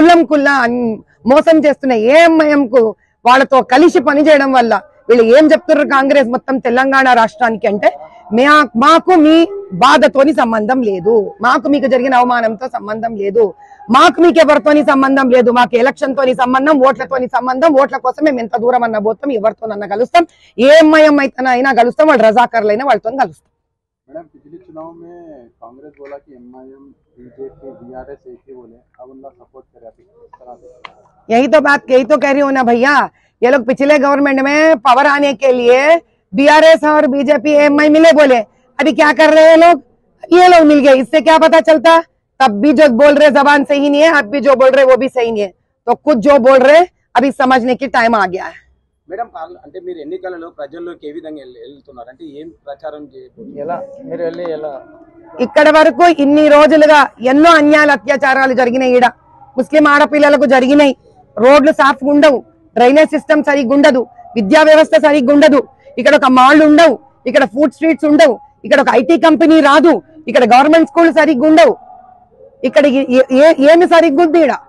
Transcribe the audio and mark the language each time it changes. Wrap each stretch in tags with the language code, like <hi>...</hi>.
<te>కుల్లా మోసం చేస్తున్న ఏఎంఐఎం కు వాళ్ళతో కలిసి పనిచేయడం వల్ల వీళ్ళు ఏం చెప్తున్నారు కాంగ్రెస్ మొత్తం తెలంగాణ రాష్ట్రానికి అంటే, మాకు మీ బాధతోని సంబంధం లేదు, మాకు మీకు జరిగిన అవమానంతో సంబంధం లేదు, మాకు మీకు ఎవరితోని సంబంధం లేదు, మాకు ఎలక్షన్ తోని సంబంధం, ఓట్లతోని సంబంధం, ఓట్ల కోసం మేము ఎంత దూరం అన్న పోతాం, ఎవరితోనన్నా కలుస్తాం, ఏఎంఐఎం అయినా కలుస్తాం, వాళ్ళు రజాకర్లైనా వాళ్ళతో కలుస్తాం.</te> <hi>मैडम पिछले चुनाव में कांग्रेस बोला कि एमआईएम बीजेपी बीआरएस एक ही बोले, अब उनका सपोर्ट कर रहे थे। यही तो कह रही हूँ ना भैया, ये लोग पिछले गवर्नमेंट में पावर आने के लिए बीआरएस और बीजेपी एमआई मिले बोले, अभी क्या कर रहे हैं लोग? ये लोग मिल गए, इससे क्या पता चलता? तब भी जो बोल रहे जबान सही नहीं है, अब भी जो बोल रहे वो भी सही नहीं है, तो कुछ जो बोल रहे अभी समझने की टाइम आ गया है.</hi> <te>మేడం అంటే మీరు ఎన్నికలలో ప్రజల్లోకి ఏ విధంగా వెళ్తున్నారు? అంటే ఏం ప్రచారం ఇక్కడ వరకు ఇన్ని రోజులుగా ఎన్నో అన్యాయాలు అత్యాచారాలు జరిగినాయి. ఈడ ముస్లిం ఆడపిల్లలకు జరిగినాయి. రోడ్లు సాఫ్ ఉండవు, డ్రైనేజ్ సిస్టమ్ సరిగ్గా ఉండదు, విద్యా వ్యవస్థ సరిగ్గా ఉండదు, ఇక్కడ ఒక మాల్ ఉండవు, ఇక్కడ ఫుడ్ స్ట్రీట్స్ ఉండవు, ఇక్కడ ఒక ఐటీ కంపెనీ రాదు, ఇక్కడ గవర్నమెంట్ స్కూల్ సరిగ్గా ఉండవు, ఇక్కడ ఏమి సరిగ్గా ఉంది?</te>